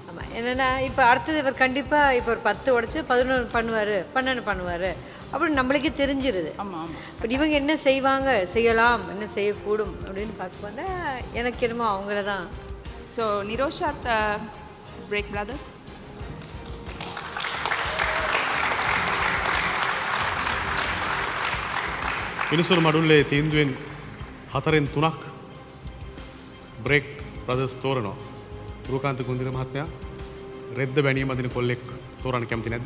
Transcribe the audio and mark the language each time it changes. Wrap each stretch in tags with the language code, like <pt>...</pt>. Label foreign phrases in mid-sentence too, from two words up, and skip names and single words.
<ta>ஆமாம், என்னென்னா இப்போ அடுத்தது இவர் கண்டிப்பாக இப்போ ஒரு 10 உடைச்சு 11 பண்ணுவார், 12 பண்ணுவார் அப்படின்னு நம்மளுக்கே தெரிஞ்சிருது. ஆமாம் ஆமாம். பட் இவங்க என்ன செய்வாங்க, செய்யலாம், என்ன செய்யக்கூடும் அப்படின்னு பார்க்க வந்தால் எனக்கு என்னமோ அவங்கள தான். ஸோ நிரோஷாத் பிரேக் பிரதர்ஸ்.</ta> <si>මිනිසුරු මඩුල්ලේ තීන්දුවෙන් 4න් 3ක් බ්‍රේක් බ්‍රදර්ස් තෝරනවා. පුරුකාන්ත කුන්දිර මහත්මයා රෙද්ද බැනීම අදින කොල්ලෙක් තෝරන්න කැමති නැද්ද?</si>